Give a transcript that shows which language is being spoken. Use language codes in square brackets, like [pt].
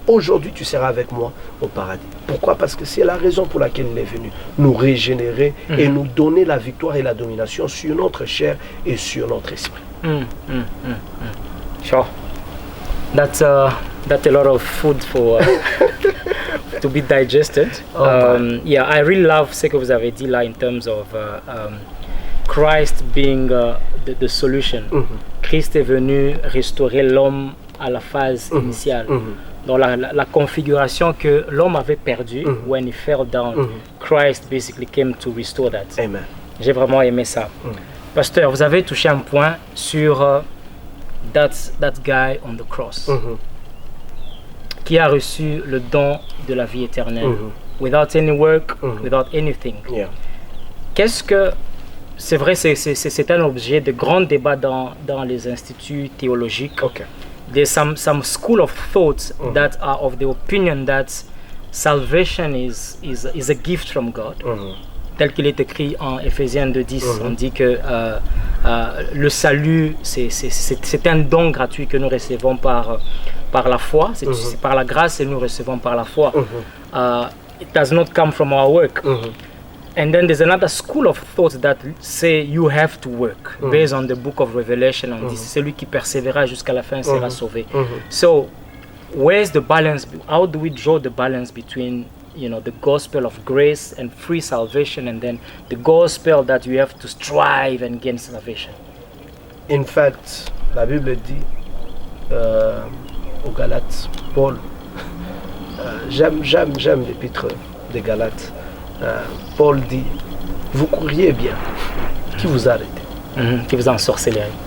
[fr] Aujourd'hui, tu seras avec moi au paradis. Pourquoi? Parce que c'est la raison pour laquelle il est venu, nous régénérer et nous donner la victoire et la domination sur notre chair et sur notre esprit. [en] Sure. That's a lot of food for to be digested. Yeah, I really love [fr] ce que vous avez dit là [en] in terms of Christ being the solution. [fr] Christ est venu restaurer l'homme à la phase initiale. Dans la configuration que l'homme avait perdue [en] when he fell down, Christ basically came to restore that. Amen. [fr] J'ai vraiment aimé ça. Pasteur, vous avez touché un point sur [en] that guy on the cross [fr] qui a reçu le don de la vie éternelle [en] without any work, without anything. [fr] Qu'est-ce que c'est vrai, c'est un objet de grand débat dans les instituts théologiques. [en] There's some school of thought that are of the opinion that salvation is a gift from God. [fr] Tel qu'il est écrit en Éphésiens 2:10, on dit que le salut, c'est un don gratuit que nous recevons par la foi. C'est par la grâce et nous recevons par la foi. [en] It does not come from our work. And then there's another school of thought that say you have to work, based on the book of Revelation. [fr] On dit celui qui persévérera jusqu'à la fin sera sauvé. [en] So, where's the balance? How do we draw the balance between the gospel of grace and free salvation, and then the gospel that you have to strive and gain salvation? In fact, [fr] la Bible dit aux Galates, Paul, j'aime l'épître des Galates, Paul dit, vous courriez bien, qui vous a arrêté? Qui vous a ensorcelé?